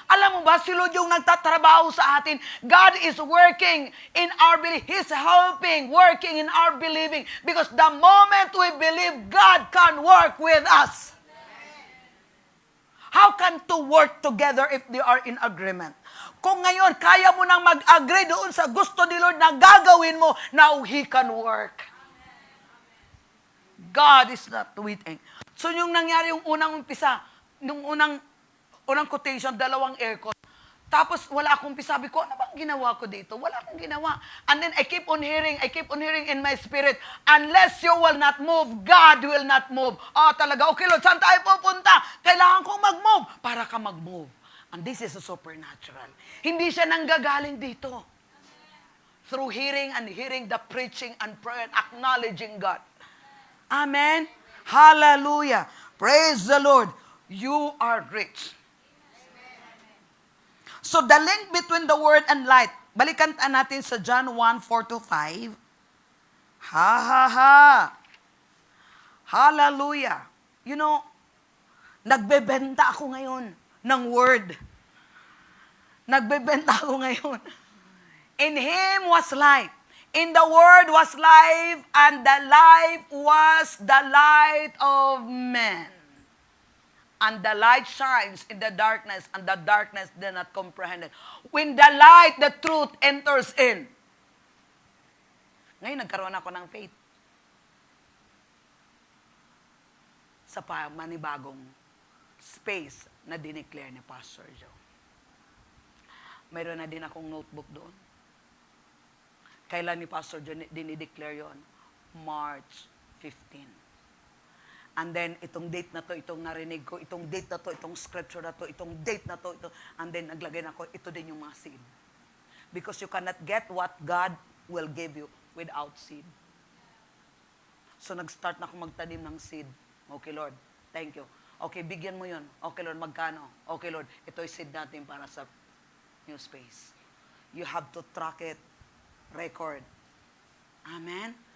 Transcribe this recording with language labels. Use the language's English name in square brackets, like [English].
[Filipino] Alam mo ba, si Lord yung nagtatrabaho sa atin. [English] God is working in our belief. He's helping, working in our believing. Because the moment we believe, God can work with us. How can two work together if they are in agreement? [Filipino] Kung ngayon, kaya mo nang mag-agree doon sa gusto ni Lord na gagawin mo, [English] now He can work. God is not waiting. [Filipino] So yung nangyari yung unang umpisa, nung unang quotation, 2 aircon. Tapos wala akong umpisa. Sabi ko, ano bang ginawa ko dito? Wala akong ginawa. [English] And then I keep on hearing in my spirit, unless you will not move, God will not move. [Filipino] Talaga, okay Lord, saan tayo pupunta? Kailangan kong mag-move para ka mag-move. [English] And this is a supernatural. [Filipino] Hindi siya nanggagaling dito. [English] Through hearing and hearing the preaching and prayer and acknowledging God. Amen? Hallelujah. Praise the Lord. You are rich. So the link between the word and light. [Filipino] Balikan natin sa John 1:4-5. Ha, ha, ha. Hallelujah. You know, nagbebenta ako ngayon ng word. Nagbebenta ako ngayon. [English] In Him was light. In the Word was life, and the life was the light of men. And the light shines in the darkness, and the darkness did not comprehend it. When the light, the truth, enters in. [Filipino] Ngayon, nagkaroon ako ng faith. Sa manibagong space na dineclare ni Pastor Joe. Mayroon na din akong notebook doon. Kailan ni Pastor Joe dinideclare yon? March 15. And then, itong date na to, itong narinig ko, itong date na to, itong scripture na to, itong date na to, ito. And then, naglagay na ako, ito din yung mga seed. [English] Because you cannot get what God will give you without seed. [Filipino] So, nag-start na ako magtanim ng seed. [English] Okay, Lord. Thank you. [Filipino] Okay, bigyan mo yun. Okay, Lord, magkano? Okay, Lord, ito'y seed natin para sa new space. [English] You have to track it, record. Amen?